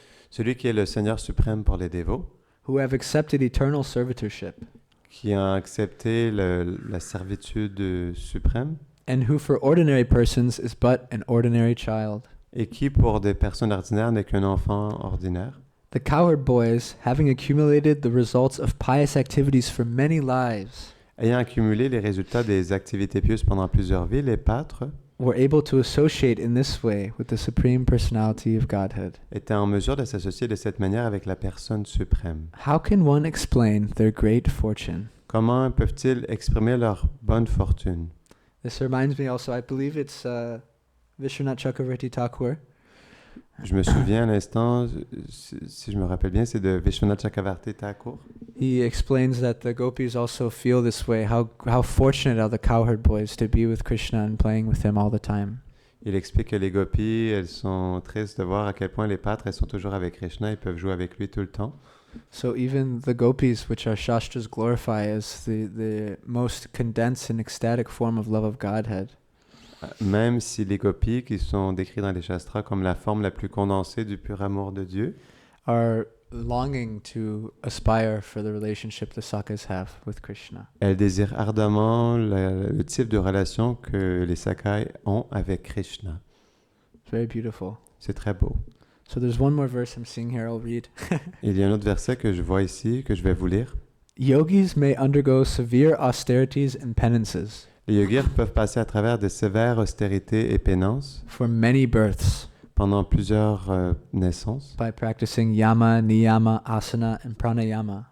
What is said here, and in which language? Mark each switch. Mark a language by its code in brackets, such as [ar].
[fr] Celui qui est le Seigneur suprême pour les dévots, [en] who have accepted eternal servitorship, [fr] qui a accepté la servitude suprême, [en] and who for ordinary persons is but an ordinary child. [fr] et qui pour des personnes ordinaires n'est qu'un enfant ordinaire. [en] The Cowherd Boys, having accumulated the results of pious activities for many lives, [fr] Ayant accumulé les résultats des activités pieuses pendant plusieurs vies, les pâtres [en] were able to associate in this way with the Supreme Personality of Godhead. [fr] étaient en mesure de s'associer de cette manière avec la personne suprême. [en] How can one explain their great fortune? [fr] Comment peuvent-ils exprimer leur bonne fortune? [en] This reminds me also, I believe it's Vishwanath Chakravarti Thakur. [fr] Je me souviens à l'instant, si je me rappelle bien, c'est de Vishwanath Chakravarti Thakur. [en] He explains that the gopis also feel this way, how fortunate are the Cowherd Boys to be with Krishna and playing with him all the time. [fr] Il explique que les gopis, elles sont tristes de voir à quel point les pâtres, elles sont toujours avec Krishna, ils peuvent jouer avec lui tout le temps. [en] So even the gopis, which our Shastras glorify as the most condensed and ecstatic form of love of Godhead, [fr] même si les gopis qui sont décrits dans les Shastras comme la forme la plus condensée du pur amour de Dieu [en] are longing to aspire for the relationship the Sakas have with Krishna. [fr] elles désirent ardemment le type de relation que les Sakai ont avec Krishna. [en] It's very beautiful. [fr] C'est très beau. [en] So there's one more verse I'm seeing here, I'll read. [fr] Il y a un autre verset que je vois ici, que je vais vous lire. [en] Yogis may undergo severe austerities and penances [fr] Les yogis peuvent passer à travers de sévères austérités et pénances [en] for many births [fr] pendant plusieurs naissances [en] by practicing yama, niyama, asana, and pranayama.